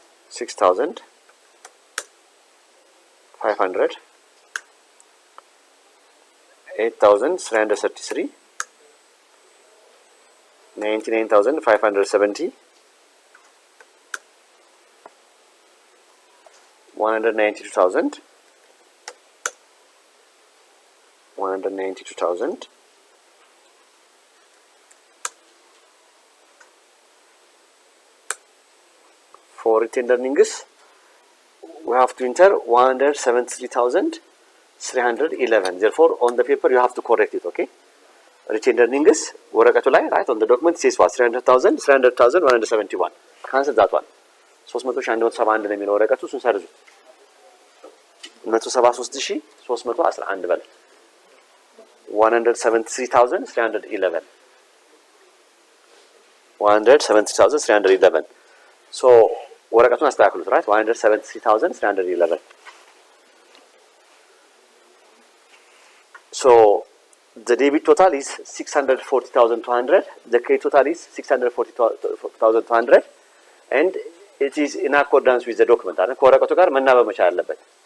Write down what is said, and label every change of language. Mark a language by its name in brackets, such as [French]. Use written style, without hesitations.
[English] 6,500 8,333 99,570 192,000 192,000 for retained earnings we have to enter 173,311. Therefore on the paper you have to correct it. Okay, retained earnings [Amharic] ወረቀቱ ላይ [English] right on the document says what? [Amharic] 300,171 [English] cancel that one [Amharic] 300,171 ነው የሚለው ወረቀቱ እሱን ሰርዙት [English] 173311 በል 173,311 [Amharic] ሶ ወረቀቱን አስተካክሉት [English] right 173,311 so the debit total is 640,200 the credit total is 640,200 and it is in accordance with the document [Amharic] አይደል ከወረቀቱ ጋር መናበብ መቻል አለበት